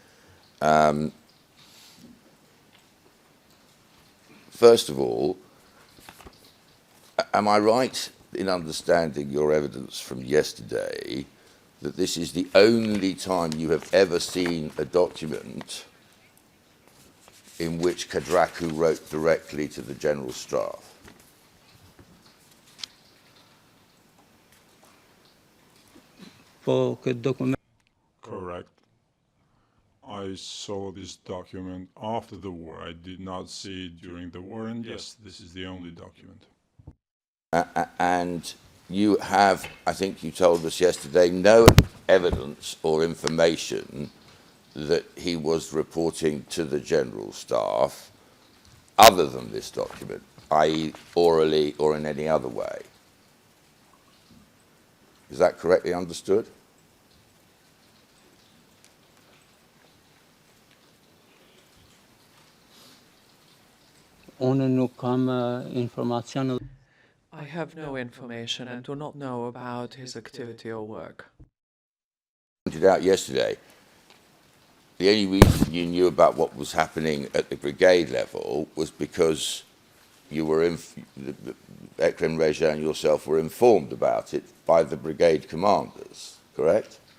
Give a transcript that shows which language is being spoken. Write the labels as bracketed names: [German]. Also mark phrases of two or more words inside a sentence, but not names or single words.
[English] First of all, am I right in understanding your evidence from yesterday that this is the only time you have ever seen a document in which Kadraku wrote directly to the General Staff? [Albanian] po këtë dokument [English] Correct. I saw this document after the war. I did not see it during the war, and yes, this is the only document. And you have, I think you told us yesterday, no evidence or information that he was reporting to the General Staff other than this document, i.e. orally or in any other way. Is that correctly understood? [Albanian] unë nuk kam informacion. [English] I have no information and do not know about his activity or work. Pointed out yesterday, the only reason you knew about what was happening at the brigade level was because you were Ekrem Reja and yourself were informed about it by the brigade commanders, correct?